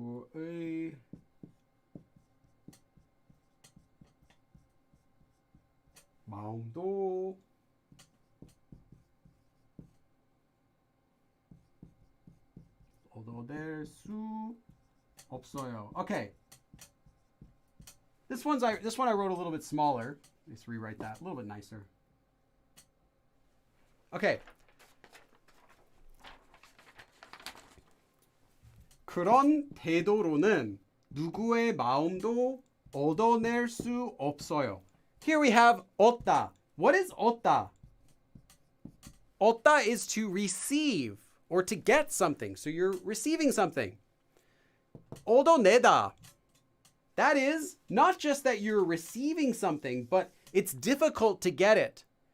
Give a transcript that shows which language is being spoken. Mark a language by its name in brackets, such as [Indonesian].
[Korean] 구의 마음도 얻어낼 수 없어요. [English] Okay. This one I wrote a little bit smaller. Let's rewrite that a little bit nicer. Okay. [Korean] 그런 태도로는 누구의 마음도 얻어낼 수 없어요. [English] Here we have 얻다. What is 얻다? 얻다 is to receive or to get something. So you're receiving something. [Korean] 얻어내다. [English] That is not just that you're receiving something, but it's difficult to get it.